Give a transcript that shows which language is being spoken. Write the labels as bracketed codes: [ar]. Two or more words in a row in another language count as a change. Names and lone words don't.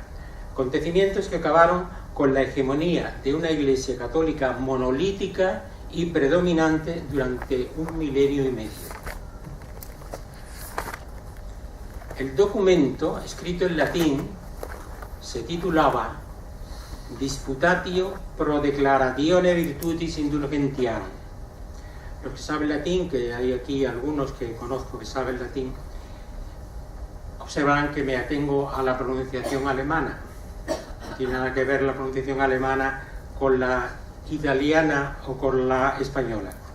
[es] Acontecimientos que acabaron con la hegemonía de una Iglesia Católica monolítica y predominante durante 1 milenio y medio. El documento, escrito en latín, se titulaba Disputatio pro declaratione virtutis indulgentiam. Los que saben latín, que hay aquí algunos que conozco que saben latín, observarán que me atengo a la pronunciación alemana. No tiene nada que ver la pronunciación alemana con la italiana o con la española.